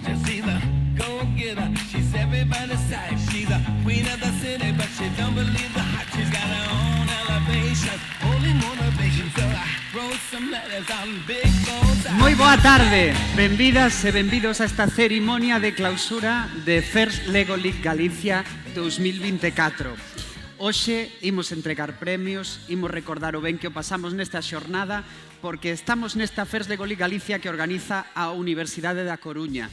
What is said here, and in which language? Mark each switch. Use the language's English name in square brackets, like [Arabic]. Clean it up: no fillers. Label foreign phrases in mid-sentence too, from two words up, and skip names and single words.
[English] Just see the go-getter. She's everybody's type. She's a queen of the city, but she don't believe the hype. She's got her own elevation, holy motivation. So I wrote some letters on big goals. [Galician] Moi boa tarde, benvidas e benvidos a esta cerimonia de clausura de First Lego League Galicia 2024. Hoxe imos entregar premios, imos recordar o ben que o pasamos nesta xornada, porque estamos nesta First Lego League Galicia que organiza a Universidade da Coruña.